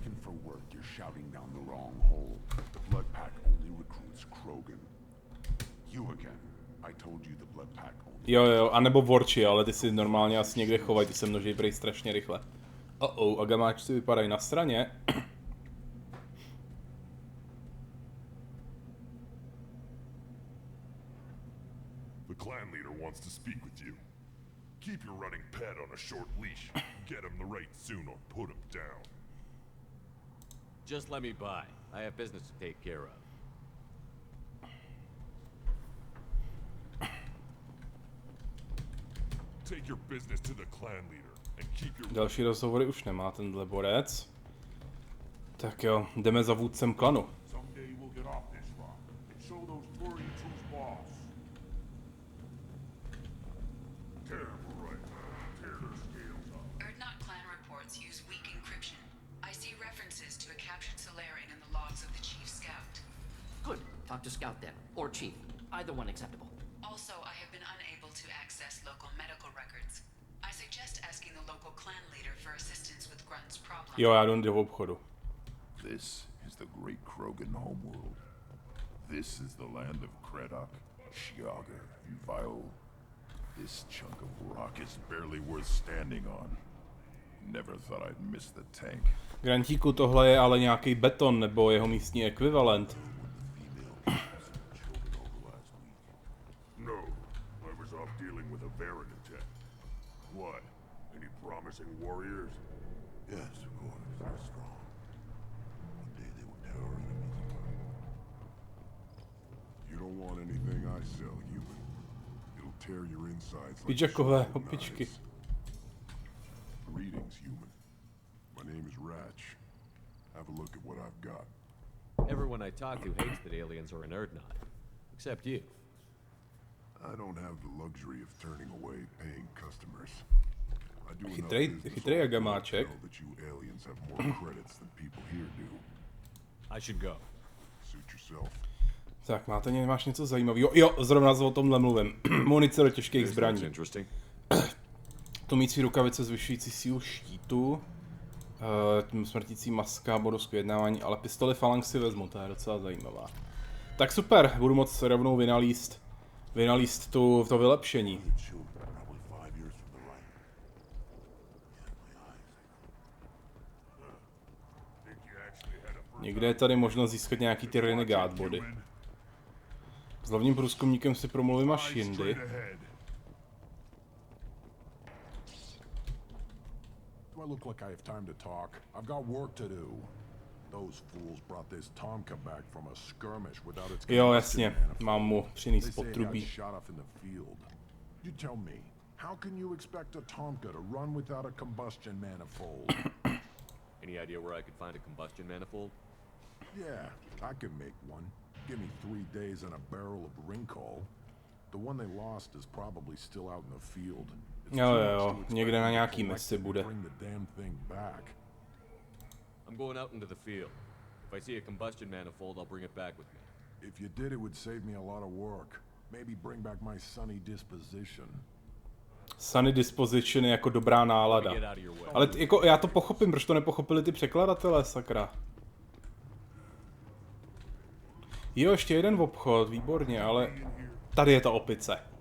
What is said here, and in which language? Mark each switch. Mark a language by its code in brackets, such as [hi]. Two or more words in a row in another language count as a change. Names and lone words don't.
[cs] Jo, anebo vorči, ale ty si normálně asi někde chovají, ty se množí prej strašně rychle. A gamáčci vypadají na straně. [en] To speak with you. Keep your running pet on a short leash. Get him the right soon or put him down. Just let me by. I have business to take care of. Take your business to the clan leader and keep your... [cs] Další rozhovory už nemá tenhle borec. Tak jo, jdeme za vůdcem klanu. [en] Someday we'll get off this rock and show those furries who's boss. Talk to Scout then, or Chief. Either one acceptable. Also, I have been unable to access local medical records. I suggest asking the local clan leader for assistance with Grunt's problem. [cs] Jo, já jdu do obchodu. [en] This is the great Krogan homeworld. This is the land of Kredok, Shiagar, and Vile. This chunk of rock is barely worth standing on. Never thought I'd miss the tank. [cs] Grantíku, tohle je ale nějaký beton nebo jeho místní ekvivalent. [en] What? Any promising warriors? Yes, of course. They're strong. One day they will tear our enemies apart. You don't want anything I sell, human. It'll tear your insides like [cs] Pidžakové opičky. [en] Greetings, human. My name is Ratch. Have a look at what I've got. Everyone I talk to hates that aliens are an Erdnot. Except you. I don't have the luxury of turning away paying customers. I do [cs] Chytrý jak gamáček. [en] that you aliens have more credits than people here do. I should go. Suit yourself. [cs] Tak, máš něco zajímavého? Jo, zrovna o tomhle mluvím. Munice do těžkých zbraní. Tlumící rukavice zvyšující sílu štítu. Smrtící maska, bonus k vyjednávání, ale pistoli Phalanx si vezmu, to je docela zajímavá. Tak super, budu moct rovnou vynalíst to vylepšení. Někde je tady možnost získat nějaký ty renegade body. S hlavním průzkumníkem si promluvím až jindy. [en] Do I look like I have time to talk? I've got work to do. Those fools brought this Tomka back from a skirmish without its [cs] Jo, jasně, mám mu přinést potrubí. [en] You tell me, how can you expect a Tomka to run without a combustion manifold? Any idea where I could find a combustion manifold? Yeah, I can make one. Give me 3 days and a barrel of Rincol. The one they lost is probably still out in the field. [cs] Jo, někde na nějaký misi bude. [en] I'm going out into the field. If I see a combustion manifold, I'll bring it back with me. If you did, it would save me a lot of work. Maybe bring back my sunny disposition. Sunny disposition [cs] je jako dobrá nálada. Ale jako já to pochopím, proč to nepochopili ty překladatelé, sakra. Jo, ještě jeden obchod, výborně, ale tady je ta opice.